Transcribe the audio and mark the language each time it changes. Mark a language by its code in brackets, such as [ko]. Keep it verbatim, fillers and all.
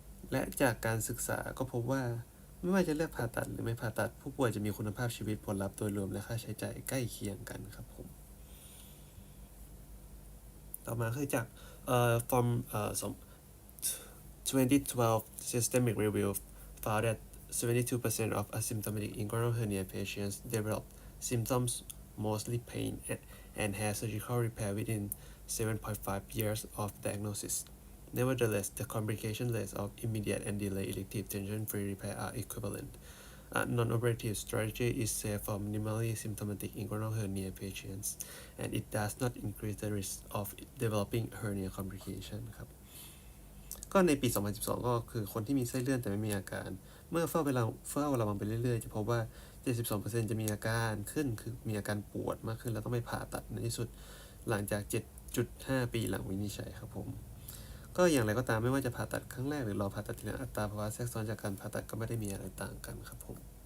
[th] และจากการศึกษาก็พบว่าไม่ว่าจะเลือกผ่าตัดหรือไม่ผ่าตัดผู้ป่วยจะมีคุณภาพชีวิตผลลัพธ์โดยรวมและค่าใช้จ่ายใกล้เคียงกันครับผมต่อมาคือจากเอ่อ from เอ่อ [en] twenty twelve systemic review found that seventy-two percent of asymptomatic inguinal hernia patients develop symptoms mostly pain and had surgical repair within seven point five years of diagnosis. Nevertheless, the complication rates of immediate and delayed elective tension-free repair are equivalent. A non-operative strategy is safe for minimally symptomatic inguinal hernia patients, and it does not increase the risk of developing hernia complication. [th] ครับก็ในปีสองพันสิบสองก็คือคนที่มีไส้เลื่อนแต่ไม่มีอาการเมื่อเฝ้าเวลาเฝ้าระวังไปเรื่อยๆจะพบว่าเจ็ดสิบสองเปอร์เซ็นต์ จะมีอาการขึ้นคือมีอาการปวดมากขึ้นแล้วต้องไปผ่าตัดในที่สุดหลังจาก เจ็ดจุดห้า ปีหลังวินิจฉัยครับผมก็อย่างไรก็ตามไม่ว่าจะผ่าตัดครั้งแรกหรือรอผ่าตัดทีหลังอัตราภาวะแทรกซ้อนจากการผ่าตัดก็ไม่ได้มีอะไรต่างกันครับผม